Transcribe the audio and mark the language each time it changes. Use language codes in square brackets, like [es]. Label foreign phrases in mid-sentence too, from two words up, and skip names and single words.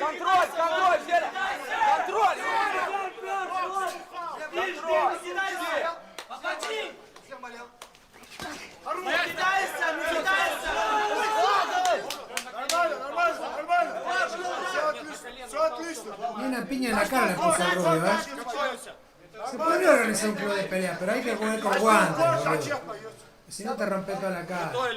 [ru] Контроль, контроль, Зеля! Контроль! Контроль! Подходи! Не кидайся, не кидайся! Нормально, нормально! Все отлично! [es] Ni una piña en la cara le puso a Rubio, ¿eh? Se podría organizar un club de pelea, pero hay que jugar con guantes, boludo. Si no te rompe toda la cara.